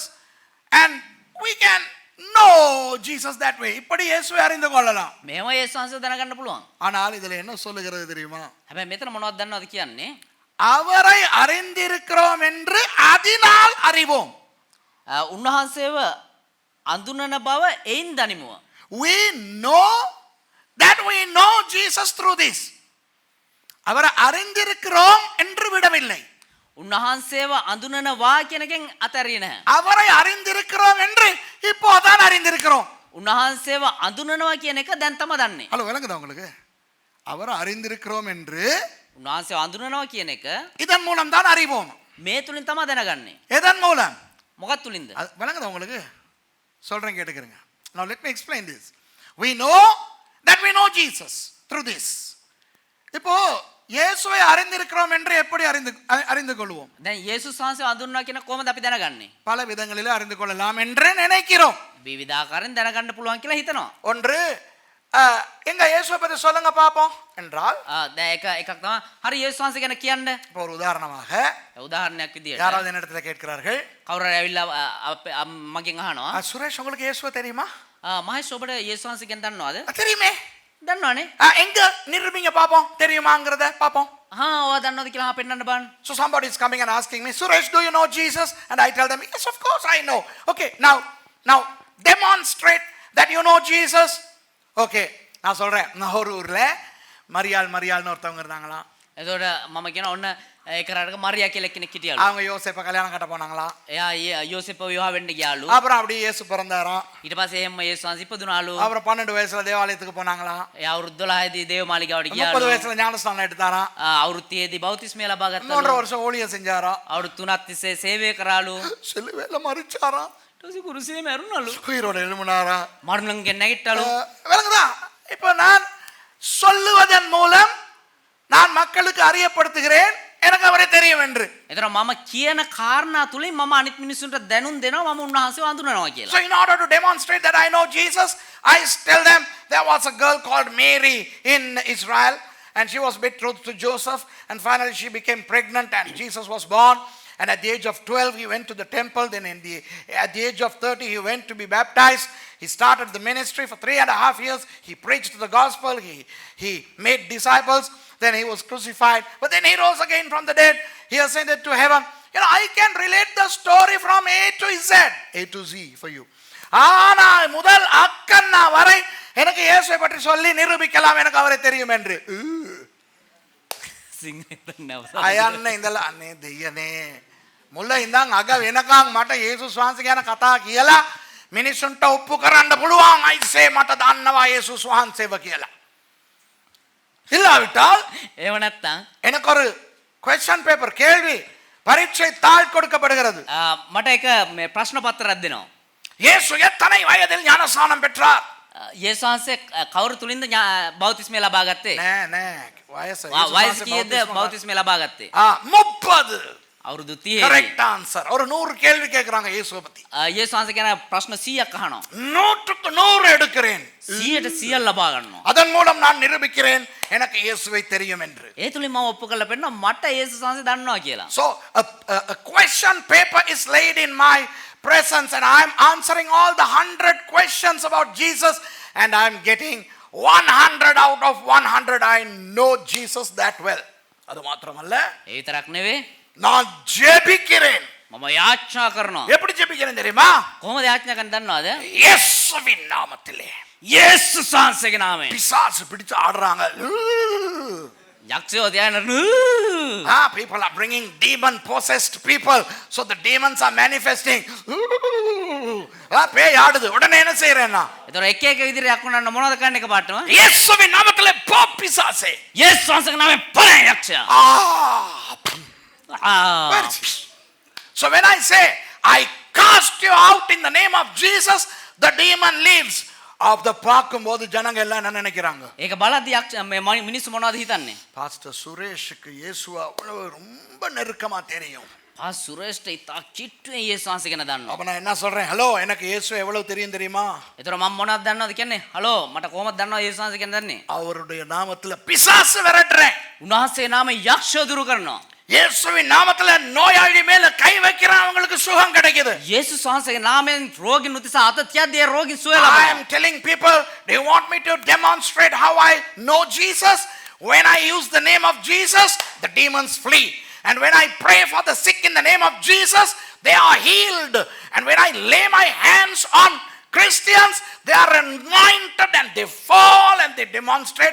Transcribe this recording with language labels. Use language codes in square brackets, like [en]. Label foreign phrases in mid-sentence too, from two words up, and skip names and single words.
[en] And we can know Jesus that way. [ta] இப்படி இயேசுவை அறிந்து கொள்ளலாம். [si] මේව යේසුස් වහන්සේ දැන ගන්න පුළුවන්. [ta] ஆனால் இதில் என்ன சொல்லுகிறது தெரியுமா? [si] හැබැයි මෙතන මොනවද දන්නවද කියන්නේ? [ta] அவரை அறிந்திருக்கிறோம் என்று அதனால் அறிவோம். [si] උන්වහන්සේව අඳුනන බව එයින් දනිමුව. [en] We know that we know Jesus through this. [ta] அவரை அறிந்திருக்கிறோம் என்று விடவில்லை. [si] උන්වහන්සේව අඳුනනවා කියන එකෙන් අතරිය නැහැ. [ta] அவரை அறிந்திருக்கிறோம் என்று இப்போதான் அறிந்திருக்கிறோம். [si] උන්වහන්සේව අඳුනනවා කියන එක දැන් තමයි දන්නේ. [ta] ஹலோ விளங்குதா உங்களுக்கு? அவரை அறிந்திருக்கிறோம் என்று [si] උන්වහන්සේව අඳුනනවා කියන එක [ta] இதன் மூலம் தான் அறிவோம். [si] මේ තුලින් තමයි දැනගන්නේ. [ta] எதன் மூலம்? [si] මොකක් තුලින්ද? [ta] விளங்குதா உங்களுக்கு? சொல்றேன் கேட்டுக்கிறங்க. [en] Now let me explain this. We know that we know Jesus through this. [ta] இப்போ இயேசுவை அறிந்திருக்கிறோம் என்று எப்படி அறிந்து கொள்வோம்? [si] දැන් යේසුස් වහන්සේව අඳුනනවා කියන කොහොමද අපි දැනගන්නේ? [ta] பல விதங்களில் அறிந்து கொள்ளலாம் என்று நினைக்கிறோம். [si] විවිධාකාරයෙන් දැනගන්න පුළුවන් කියලා හිතනවා. [ta] ஒன்று, எங்க இயேசுவை பற்றி சொல்லுங்க பாப்போம் என்றால், [si] දැන් එකක් තමයි හරි යේසුස් වහන්සේ ගැන කියන්න. [ta] இப்போ ஒரு உதாரணமாக [si] උදාහරණයක් විදියට [ta] யாராவது என்னிடத்துல கேட்கிறார்கள், [si] කවුරු හරි ඇවිල්ලා මගෙන් අහනවා [ta] சுரேஷ் உங்களுக்கு இயேசுவை தெரியுமா? [si] මහේෂ් ඔබට යේසුස් වහන්සේ ගැන දන්නවද? [ta] தெரியுமே. [si] දන්නවනේ. [ta] எங்க நிரூபிங்க பாப்போம், தெரியுமாங்கிறத பாப்போம். [si] ඔයා දන්නවද කියලා පෙන්නන්න බලන්න. [en] So somebody is coming and asking me, Suresh, do you know Jesus? And I tell them, yes, of course I know. Okay, now demonstrate that you know Jesus. [ta] Okay, நான் சொல்றேன், நான் ஒரு ஊர்ல மரியாள்னு ஒருத்தவங்க இருந்தாங்களா. [si] එතකොට මම කියන ඔන්න ඒක රටක මරියා කියලා කෙනෙක් හිටියලු. [ta] அவங்க யோசேப்பை கல்யாணம் கட்ட போனாங்களா. [si] එයා යෝසෙප්ව විවාහ වෙන්න ගියාලු. [ta] அப்புறம் அப்படியே இயேசு பிறந்தாராம். [si] ඊට පස්සේ එහෙම යේසුස් වහන්සේ ඉපදුනාලු. [ta] அப்புறம் 12 வயசுல தேவாலயத்துக்கு போனாங்களா. [si] එයා අවුරුදු 12 දී දේව මාලිගාවට 30 ගියාලු. [ta] வயசுல ஞானஸ்நானம் எடுத்தாராம். [si] අවුරුදු 30 දී බෞතිස්මය ලබා 3 ගත්තාලු. [ta] வருஷம் ஊழியம் செஞ்சாராம். [si] අවුරුදු 3ක් තිස්සේ සේවය කරාලු. [ta] சிலுவையில மரிச்சாராம். [si] ඊට පස්සේ කුරුසියේ මැරුණාලු. [ta] உயிரோட எழும்பினாராம். [si] මරණයෙන් නැගිට්ටලු. [ta] விளங்குதா? இப்போ நான் சொல்லுவதன் மூலம் நான் மக்களுக்கு அறியப்படுத்துகிறேன் எனக்கு அவரை தெரியும் என்று. [si] එතන මම කියන කාරණා තුලින් මම අනිත් මිනිස්සුන්ට දැනුම් දෙනවා මම උන්වහන්සේව අඳුනනවා කියලා. [en] So in order to demonstrate that I know Jesus, I tell them there was a girl called Mary in Israel and she was betrothed to Joseph and finally she became pregnant and Jesus was born. And at the age of 12 he went to the temple. Then at the age of 30 he went to be baptized. He started the ministry for 3.5 years. He preached the gospel. He made disciples. Then he was crucified. But then he rose again from the dead. He ascended to heaven. You know, I can relate the story from A to Z for you. [ta] ஆனால் முதல் அக்கண்ணா வரை எனக்கு இயேசுவை பற்றி சொல்லி நிரூபிக்கலாம் எனக்கு அவரை தெரியும் என்று. [si] අයන්න ඉඳලා අනේ දෙයනේ මුල්ල ඉඳන් අග වෙනකන් මට යේසුස් වහන්සේ ගැන කතා කියලා මිනිසුන්ට ඔප්පු කරන්න පුළුවන් අයිසේ මට දන්නවා යේසුස් වහන්සේව කියලා. [ta] இல்லாவிட்டால் [si] ඒව නැත්තම් [ta] எனக்கு ஒரு [en] question paper [ta] கேள்வி பரீட்சை தாள் கொடுக்கப்படுகிறது. [si] මට එක මේ ප්‍රශ්න පත්‍රයක් දෙනවා. [ta] இயேசு எத்தனை வயதில் ஞானஸ்நானம் பெற்றார்? [si] යේසුස් වහන්සේ කවුරු තුලින්ද බෞතිස්මය ලබා ගත්තේ? නෑ නෑ වයස වයස කීයද බෞතිස්මය ලබා ගත්තේ? 30. අවුරුදු 30. [en] correct answer. [ta] ஒரு 100 கேள்வி கேக்குறாங்க இயேசுவை பத்தி. [si] යේසුස් වහන්සේ කියන ප්‍රශ්න 100ක් අහනවා. [ta] 100க்கு 100 எடுக்கிறேன். [si] 100ට 100 ලබා ගන්නවා. [ta] அதன் மூலம் நான் நிரூபிக்கிறேன் எனக்கு இயேசுவை தெரியும் என்று. [si] ඒ තුලින් මම ඔප්පු කරලා පෙන්නනවා මට යේසුස් වහන්සේ දන්නවා කියලා. [en] So a question paper is laid in my presence and I am answering all the 100 questions about Jesus and I am getting 100 out of 100. I know Jesus that well. [ta] அது மாத்திரமல்ல [si] ඒ විතරක් නෙවෙයි [ta] நான் ஜெபிக்கிறேன். [si] මම යාච්ඤා කරනවා. [ta] எப்படி ஜெபிக்கிறேன் தெரியுமா? [si] කොහොමද යාච්ඤා කරන්නේ දන්නවද? [ta] இயேசுவின் நாமத்திலே. [si] යේසුස් වහන්සේගේ නාමයෙන්. [ta] பிசாசு பிடிச்சு ஆடுறாங்க. [si] යක්ෂයෝ තියාගෙන [en] People are bringing demon possessed people. So the demons are manifesting. [ta] பேய் ஆடுது. உடனே என்ன செய்யறேன்னா [si] ඒතර එක එක විදිහට යක්ුණන්න මොනවද කරන්න එක පාටම? [ta] இயேசுவின் நாமத்திலே போ பிசாசே. [si] යේසුස් වහන්සේගේ නාමයෙන් පරේ යක්ෂයා. [en] So when I say I cast you out in the name of Jesus, the demon leaves. [ta] அப்ப பார்க்கும்போது ஜனங்க எல்லாம் என்ன நினைக்கிறாங்க? [si] ඒක බලද්දී මිනිස්සු මොනවද හිතන්නේ? [ta] பாஸ்டர் சுரேஷுக்கு இயேசுவை ரொம்ப நெருக்கமா தெரியும். [si] සුරේෂ්ට ඉතා කිට්ටුවෙන් යේසුස් වහන්සේ ගැන දන්නවා. [ta] அப்ப நான் என்ன சொல்றேன்? ஹலோ எனக்கு இயேசுவை எவ்வளவு தெரியும் தெரியுமா? [si] ඒතර මම මොනවද දන්නවද කියන්නේ? හලෝ මට කොහොමද දන්නවද යේසුස් වහන්සේ ගැන දන්නේ? [ta] அவருடைய நாமத்துல பிசாசு விரட்டுறேன். [si] උන්වහන්සේ නාමයෙන් යක්ෂය දුරු කරනවා. [ta] இயேசுவின் நாமத்துல நோயாளி மேல கை வைக்கிறவங்களுக்கு சுகம் கிடைக்குது. [si] යේසුස් වහන්සේගේ නාමයෙන් රෝගින් උදෙසා අත තියද්දී ඒ රෝගින් සුවය I ලබනවා. [en] am telling people, do you want me to demonstrate how I know Jesus? When I use the name of Jesus, the demons flee. And when I pray for the sick in the name of Jesus, they are healed. And when I lay my hands on Christians, they are anointed and they fall and they demonstrate.